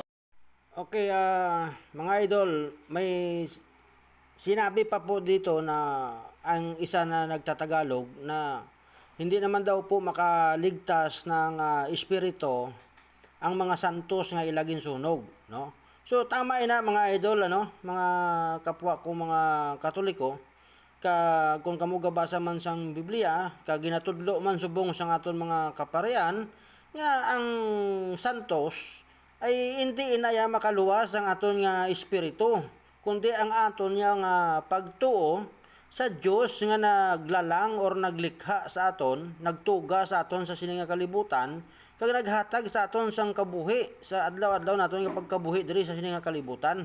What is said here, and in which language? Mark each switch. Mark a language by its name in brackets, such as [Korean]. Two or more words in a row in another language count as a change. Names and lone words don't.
[Filipino] Okay, mga idol, may sinabi pa po dito na ang isa na nagtatagalog na hindi naman daw po makaligtas ng espiritu ang mga santos nga ilaging sunog, no? [Hiligaynon] So tama ina mga idol, ano, mga kapwa ko mga Katoliko, kung kamo gabasa man sang Biblia, ginatudlo man subong sang aton mga kaparian nga ang santos ay hindi inaya makaluwas ang aton nga espiritu, kundi ang aton nga pagtuo sa Dios nga naglalang or naglikha sa aton, nagtuga sa aton sa sini nga kalibutan, kag naghatag sa aton sang kabuhi sa adlaw-adlaw naton nga pagkabuhi diri sa sini nga kalibutan.